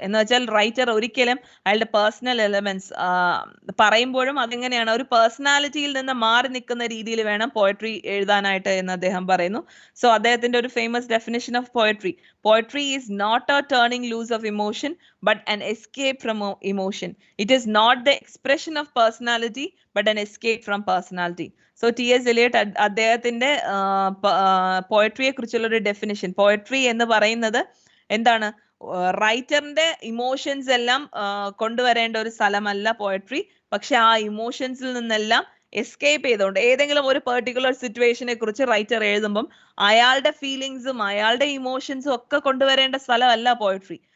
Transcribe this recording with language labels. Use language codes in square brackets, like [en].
[ml] എന്ന് വെച്ചാൽ റൈറ്റർ ഒരിക്കലും അയാളുടെ പേഴ്സണൽ എലിമെന്റ്സ് പറയുമ്പോഴും അതെങ്ങനെയാണ് ഒരു പേഴ്സണാലിറ്റിയിൽ നിന്ന് മാറി നിൽക്കുന്ന രീതിയിൽ വേണം പോയട്രി എഴുതാനായിട്ട് എന്ന് അദ്ദേഹം പറയുന്നു. സോ അദ്ദേഹത്തിന്റെ ഒരു [en] Famous definition of poetry is not a turning loose of emotion but an escape from emotion. It is not the expression of personality but an escape from personality. So T.S. [ml] Eliot അദ്ദേഹത്തിന്റെ പോയട്രിയെ കുറിച്ചുള്ള ഒരു definition, poetry എന്ന് പറയുന്നത് എന്താണ്? റൈറ്ററിന്റെ emotions എല്ലാം കൊണ്ടുവരേണ്ട ഒരു സ്ഥലമല്ല പോയട്രി, പക്ഷെ ആ ഇമോഷൻസിൽ നിന്നെല്ലാം എസ്കേപ്പ് ചെയ്തുകൊണ്ട് ഏതെങ്കിലും ഒരു പെർട്ടിക്കുലർ സിറ്റുവേഷനെ കുറിച്ച് റൈറ്റർ എഴുതുമ്പം അയാളുടെ ഫീലിങ്സും അയാളുടെ ഇമോഷൻസും ഒക്കെ കൊണ്ടുവരേണ്ട സ്ഥലമല്ല പോയട്രി.